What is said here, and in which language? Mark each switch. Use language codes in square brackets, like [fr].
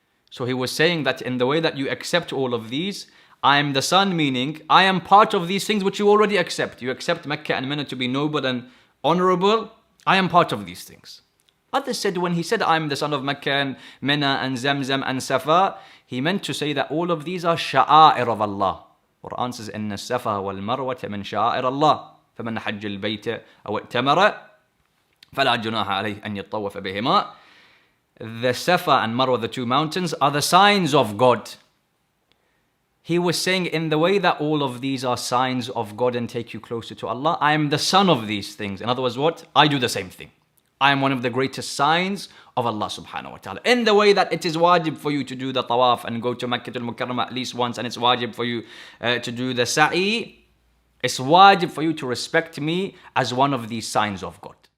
[en] So he was saying that in the way that you accept all of these, I am the son, meaning I am part of these things which you already accept. You accept Mecca and Mina to be noble and honorable. I am part of these things. Others said when he said I am the son of Mecca and Mina and Zamzam and Safa, he meant to say that all of these are sha'air of Allah. Quran says, [ar] إِنَّ السَّفَا وَالْمَرْوَةَ مِنْ شَعَائِرَ اللَّهِ فَمَنْ حَجَّ الْبَيْتَ أَوْ ائْتَمَرَ فَلَا جُنَاحَ عَلَيْهِ أَنْ يَطَّوَّفَ بِهِمَا. [en] The Safa and Marwa, the 2 mountains, are the signs of God. He was saying in the way that all of these are signs of God and take you closer to Allah, I am the son of these things. In other words, what? I do the same thing. I am one of the greatest signs of Allah subhanahu wa ta'ala. In the way that it is wajib for you to do the tawaf and go to Makkah al-Mukarramah at least once, and it's wajib for you to do the sa'i, it's wajib for you to respect me as one of these signs of God.